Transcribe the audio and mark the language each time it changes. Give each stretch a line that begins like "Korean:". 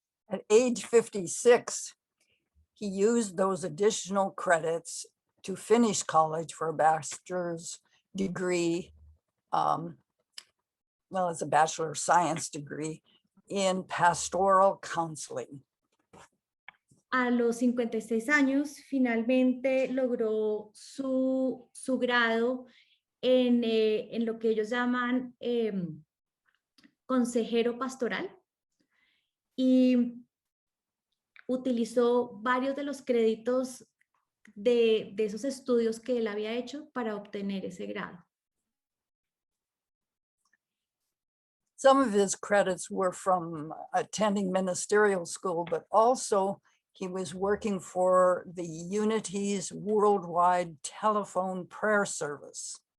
English: At age 56, he used those additional credits to finish college for a bachelor's degree, it's a Bachelor of Science degree in pastoral counseling.
Spanish: A los 56 años, finalmente logró su grado en lo que ellos llaman consejero pastoral y utilizó varios de los créditos de esos estudios que él había hecho para obtener ese grado.
English: Some of his credits were from attending ministerial school, but also he was working for the Unity's worldwide telephone prayer service.